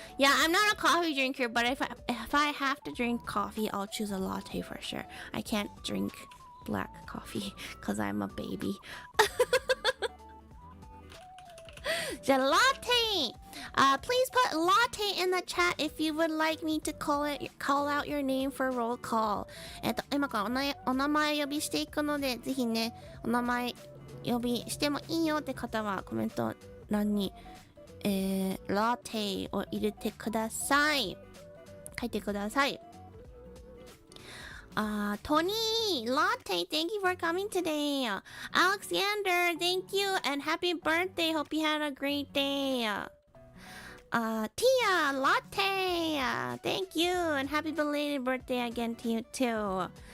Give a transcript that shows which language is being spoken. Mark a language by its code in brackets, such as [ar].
[en] Yeah, I'm not a coffee drinker, but if I have to drink coffee, I'll choose a latte for sure. I can't drink black coffee because I'm a baby. Latte! Please put latte in the chat if you would like me to call out your name for roll call. [ja] 今からお名前呼びしていくので、ぜひね、お名前呼びしてもいいよって方はコメント欄に、ラテを入れてください。書いてください。 [en] Tony, Latte, thank you for coming today. Alexander, thank you and happy birthday. Hope you had a great day. Tia, Latte, thank you and happy belated birthday again to you too.